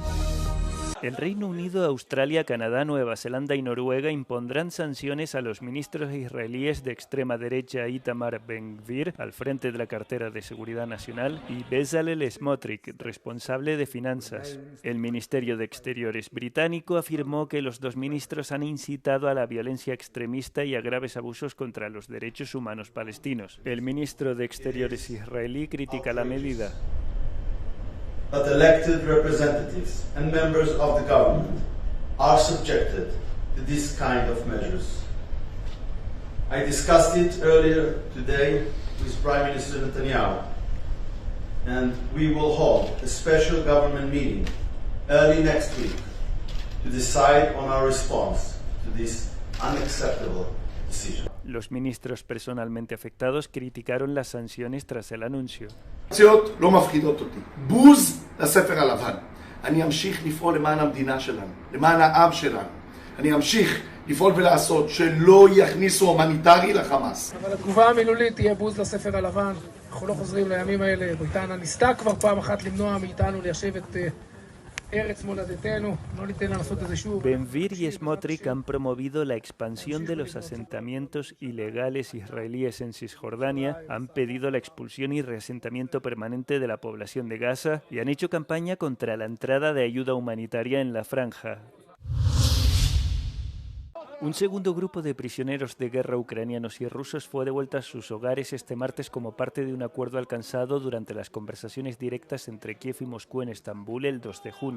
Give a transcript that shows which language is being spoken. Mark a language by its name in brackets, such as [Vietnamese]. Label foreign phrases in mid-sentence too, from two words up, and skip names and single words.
[Spanish] El Reino Unido, Australia, Canadá, Nueva Zelanda y Noruega impondrán sanciones a los ministros israelíes de extrema derecha Itamar Ben-Gvir, al frente de la cartera de Seguridad Nacional, y Bezalel Smotrich, responsable de finanzas. El Ministerio de Exteriores británico afirmó que los 2 ministros han incitado a la violencia extremista y a graves abusos contra los derechos humanos palestinos. El ministro de Exteriores israelí critica la medida. [English] But elected representatives and members of the government are subjected to this kind of measures. I discussed it earlier today with Prime Minister Netanyahu, and we will hold a special government meeting early next week to decide on our response to this unacceptable decision. [Spanish] Los ministros personalmente afectados criticaron las sanciones tras el anuncio. [Hebrew] לא מפחידות אותי. בוז לספר הלבן. אני אמשיך לפעול למען המדינה שלנו, למען העם שלנו. אני אמשיך לפעול ולעשות שלא יכניסו הומניטרי לחמאס. אבל התגובה המילולית תהיה בוז לספר הלבן. אנחנו לא חוזרים לימים האלה. בריטניה ניסתה כבר פעם אחת למנוע מאיתנו ליישב את [Spanish] Ben-Gvir y Smotrich han promovido la expansión de los asentamientos ilegales israelíes en Cisjordania, han pedido la expulsión y reasentamiento permanente de la población de Gaza y han hecho campaña contra la entrada de ayuda humanitaria en la franja. Un segundo grupo de prisioneros de guerra ucranianos y rusos fue devuelto a sus hogares este martes como parte de un acuerdo alcanzado durante las conversaciones directas entre Kiev y Moscú en Estambul el 2 de junio.